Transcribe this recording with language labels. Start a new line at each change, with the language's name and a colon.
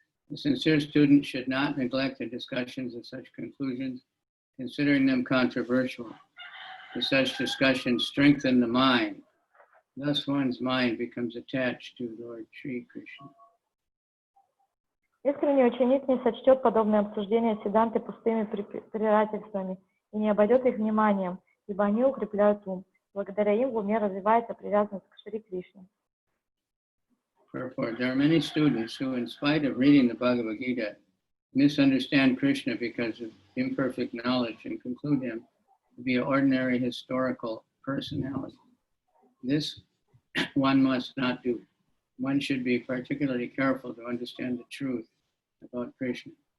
English: The sincere student should not neglect the discussions of such conclusions, considering them controversial. For such discussions strengthen the mind. Thus one's mind becomes attached to Lord Shri Krishna.
Russian: Искренний ученик не сочтет подобные обсуждения Сиддханты пустыми препирательствами и не обойдет их вниманием, ибо они укрепляют ум. Благодаря им в уме развивается привязанность к Шри Кришне.
English: Therefore, there are many students who, in spite of reading the Bhagavad Gita, misunderstand Krishna because of imperfect knowledge and conclude him to be an ordinary historical personality. This one must not do. One should be particularly careful to understand the truth about Krishna.